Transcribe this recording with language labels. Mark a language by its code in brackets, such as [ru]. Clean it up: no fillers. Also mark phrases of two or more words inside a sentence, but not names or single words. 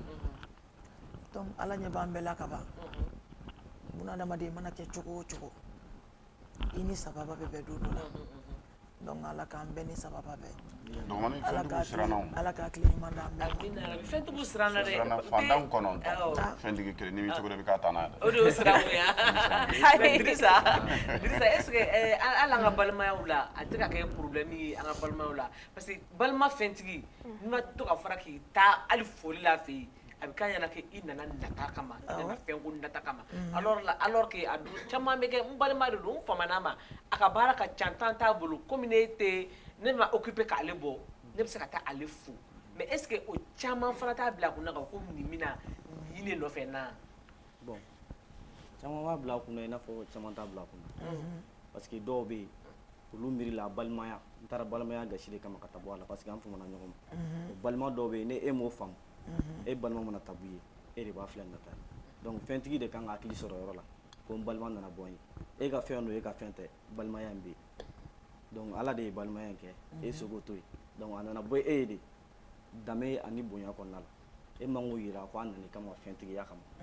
[bm] donc ala ɲɛ b'an bɛɛ la ka ban bunadamaden mana kɛ cogo o cogo i ni sababa bɛ bɛn don dɔ la donc ala k'an bɛɛ ni sababa bɛɛ ala k'a tile ɲuman d'an bɛɛ ma fɛntigiw siran na dɛ fantanw kɔnɔntɔn fɛntigi kelen n'i bɛ cogo dɔ i bɛ k'a ta n'a ye o de y'o siran mun ye Dirisa [fr] est ce que [bm] hali an ka balimayaw la a tɛ ka kɛ problème ye an ka balimayaw la [fr] parce que [bm] balima fɛntigi n'i ma to ka fara k'i taa hali foli la a fɛ yen a bɛ k'a ɲɛna k'i nana nata kama i nana fɛn ko nata kama [fr] alors que [bm] a don caman bɛ kɛ n balima de don n famana ma a ka baara ka ca tan t'a bolo komi ne ma occupé k'ale bɔ ne bɛ se ka taa ale fo [fr] mais est ce que [bm] o caman fana t'a bila a kunna kan ko nin bɛna nin de nɔfɛ na bon caman b'a bila a kunna i n'a fɔ caman t'a bila a kunna [fr] parce que [bm] dɔw bɛ yen olu miirila balimaya n taara balimaya gasi de kama ka taa bɔ a la [fr] parce que [bm] an famana ɲɔgɔn ma o balima dɔw bɛ yen ni e m'o faamu e balima mana tabu ye e de b'a filɛ nata ye donc fɛntigi de kan ka hakili sɔrɔ yɔrɔ la ko n balima nana bɔ n ye e ka fɛn don e ka fɛn tɛ balimaya in bɛ yen donc ala de ye balimaya in kɛ e sogo to yen donc a nana bɔ e ye de danbe ani bonya kɔnɔna la e man k'o yira ko a nana i kama fɛntigiya kama